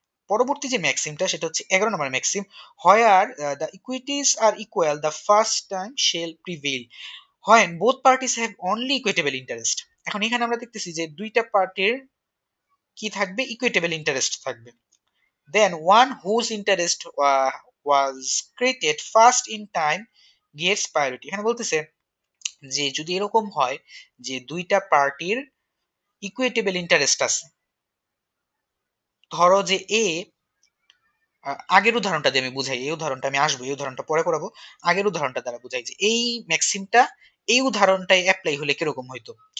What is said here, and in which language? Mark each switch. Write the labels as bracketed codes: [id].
[bn] পরবর্তী যে ম্যাক্সিমটা সেটা হচ্ছে 11 নম্বর Maxim, [en] Where the equities are equal the first time shall prevail when both parties have only equitable interest. [bn] এখন এখানে আমরা দেখতেছি যে দুইটা পার্টির কি থাকবে, ইকুইটেবল ইন্টারেস্ট থাকবে। [en] Then one whose interest was created first in time gets priority। [bn] এখানে বলতেছে যে যদি এরকম হয় যে দুইটা পার্টির ইকুইটেবল ইন্টারেস্ট আছে, ধরো যে এ, আগের উদাহরণটা দিয়ে আমি বুঝাই, এই উদাহরণটা আমি আসবো, এই উদাহরণটা পরে করাবো, আগের উদাহরণটা দ্বারা বুঝাই যে এই ম্যাক্সিমটা এই উদাহরণটাই অ্যাপ্লাই হলে কিরকম হইতো।